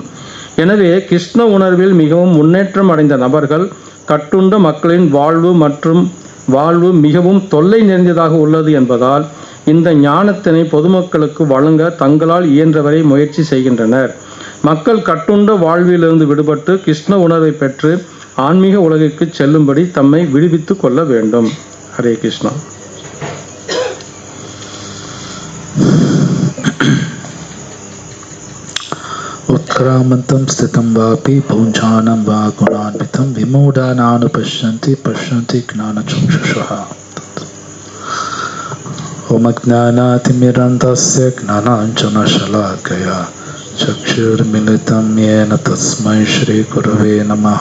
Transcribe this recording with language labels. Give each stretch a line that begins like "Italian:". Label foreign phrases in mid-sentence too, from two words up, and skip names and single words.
Tamil: எனவே கிருஷ்ண உணர்வில் மிகவும் முன்னேற்றம் அடைந்த நபர்கள் கட்டுண்ட மக்களின் வாழ்வு மிகவும் தொல்லை நிறைந்ததாக உள்ளது என்பதால் இந்த ஞானத்தினை பொதுமக்களுக்கு வழங்க தங்களால் இயன்றவரை முயற்சி செய்கின்றனர். மக்கள் கட்டுண்ட வாழ்விலிருந்து விடுபட்டு கிருஷ்ண உணர்வை பெற்று ஆன்மீக உலகிற்கு செல்லும்படி தம்மை விடுவித்து கொள்ள வேண்டும். ஹரே கிருஷ்ணா.
Sanskrit: उत्क्रामन्तं स्थितं वापि पौञ्चानं वा गुणान्वितं विमूढानानुपश्यन्ति पश्यन्ति ज्ञानचक्षुषः. ॐ अज्ञानातिमिरन्धस्य ज्ञानाञ्जनशलाकया चक्षुर्मिलितं येन तस्मै श्रीगुरवे नमः.